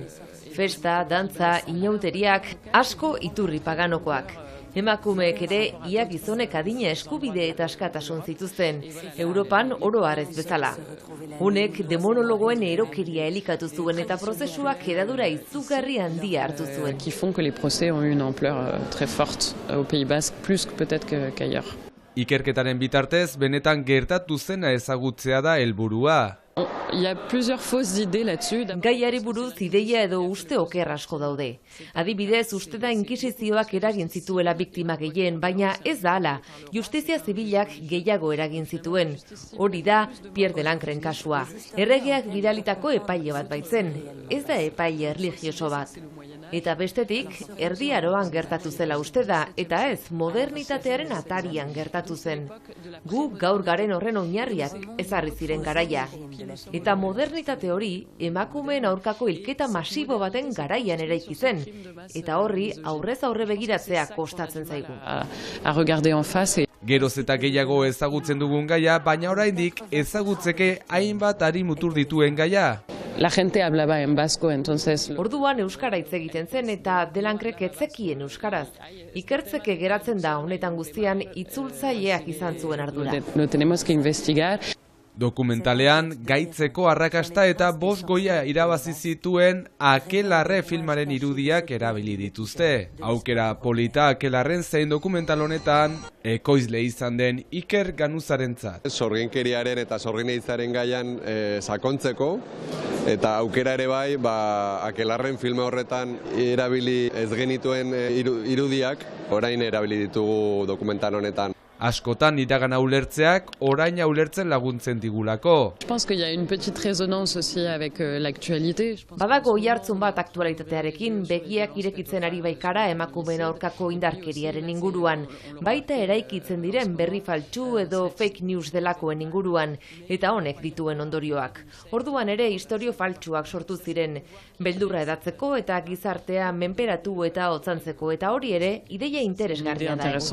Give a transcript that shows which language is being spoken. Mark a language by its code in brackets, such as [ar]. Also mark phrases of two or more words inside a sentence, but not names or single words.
[eu] Festa, dantza, inauteriak, asko iturri paganokoak. Emakumeek ere ia gizonek adina eskubide eta askatasun zituzten, Europan oro harrez bezala. Honek demonologoen erokeria elikatu zuen eta prozesuak hedadura izugarri handia hartu zuen. [fr] Qui font que les procès ont eu une ampleur très forte au Pays Basque, plus peut-être qu'ailleurs. [eu] Ikerketaren bitartez, benetan gertatu zena ezagutzea da helburua. [fr] Il y a plusieurs fausses idées là-dessus. [eu] Gaiari buruz ideia edo uste oker asko daude. Adibidez, uste da inkisizioak eragin zituela biktima gehien, baina ez da hala. Justizia zibilak gehiago eragin zituen. Hori da Pierre Delancren kasua. Erregeak bidalitako epaile bat baitzen, ez da epaile erlijioso bat. Eta bestetik, Erdi Aroan gertatu zela uste da, eta ez modernitatearen atarian gertatu zen. Gu gaur garen horren oinarriak ezarri ziren garaia. Eta modernitate hori emakumeen aurkako hilketa masibo baten garaian eraiki zen. Eta horri aurrez aurre begiratzea kostatzen zaigu. [fr] A regarder en face. [eu] Geroz eta gehiago ezagutzen dugun gaia, baina oraindik ezagutzeke hainbat hari mutur dituen gaia. [es] La gente hablaba en vasco, entonces... [eu] Orduan euskara hitz egiten zen eta Delankrek ez zekien euskaraz. Ikertzeke geratzen da honetan guztian itzultzaileak izan zuen ardura. [es] Lo tenemos que investigar. [eu] Dokumentalean gaitzeko arrakasta eta 5 goia irabazi zituen Akelarre filmaren irudiak erabili dituzte. Aukera polita Akelarren zein dokumental honetan ekoizle izan den Iker Ganuzarentzat. Sorginkeriaren eta sorgineizaren gaian sakontzeko eta aukera ere bai, Akelarren filme horretan erabili ez genituen irudiak orain erabili ditugu dokumental honetan. Askotan iragana ulertzeak oraina ulertzen laguntzen digulako. [fr] Je pense qu'il y a une petite résonance aussi avec l'actualité. [eu] Badago oihartzun bat aktualitatearekin, begiak irekitzen ari baikara emakumeen aurkako indarkeriaren inguruan, baita eraikitzen diren berri faltsu edo [en] fake news [eu] delakoen inguruan, eta honek dituen ondorioak. Orduan ere istorio faltsuak sortu ziren, beldurra edatzeko eta gizartea menperatu eta hotzantzeko, eta hori ere ideia interesgarria da.